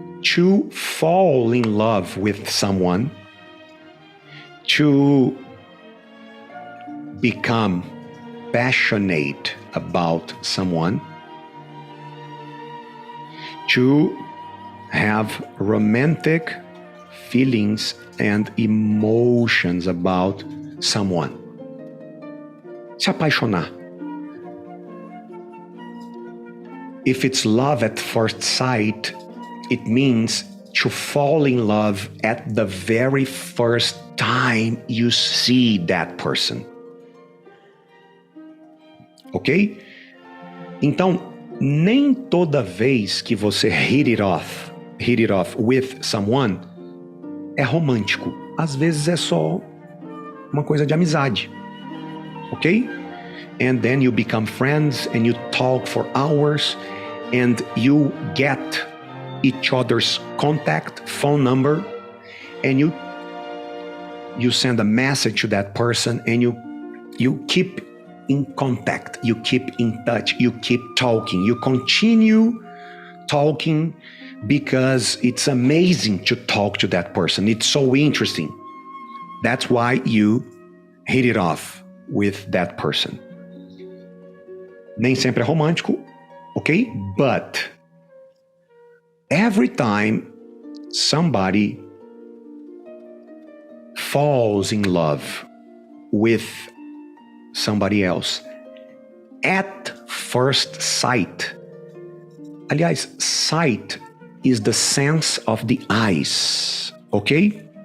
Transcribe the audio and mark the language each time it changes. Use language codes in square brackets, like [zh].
[en] To fall in love with someone, to become passionate about someone, to have romantic feelings and emotions about someone. [pt] Se apaixonar. [en] If it's love at first sight, it means to fall in love at the very first time you see that person. Ok? [pt] Então, nem toda vez que você [en] hit it off with someone [pt] é romântico. Às vezes é só uma coisa de amizade. [en] Ok? And then you become friends and you talk for hours and you get each other's contact, phone number, and you send a message to that person and you keep in contact, you keep in touch, you keep talking, you continue talking because it's amazing to talk to that person. It's so interesting. That's why you hit it off with that person. [pt] Nem sempre é romântico, ok? [en] But every time somebody falls in love with somebody else at first sight, aliás, sight is the sense of the eyes, okay?